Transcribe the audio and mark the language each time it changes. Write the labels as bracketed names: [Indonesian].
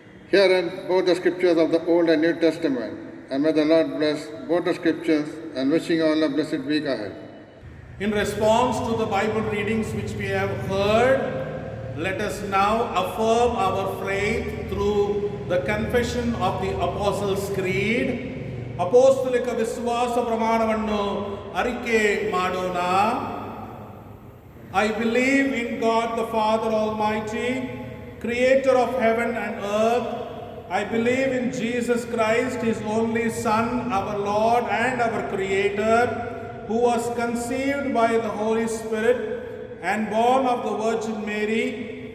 [English] Here end both the scriptures of the Old and New Testament, and may the Lord bless both the scriptures, and wishing you all a blessed week ahead. In response to the Bible readings which we have heard, let us now affirm our faith through the confession of the Apostles' Creed. [Kannada] ಅಪೋಸ್ತಲಿಕ ವಿಶ್ವಾಸ ಪ್ರಮಾಣವನ್ನು ಅರಿಕೆ ಮಾಡೋಣ. [English] I believe in God the Father Almighty, creator of heaven and earth. I believe in Jesus Christ, His only Son, our Lord and our Creator, who was conceived by the Holy Spirit and born of the Virgin Mary.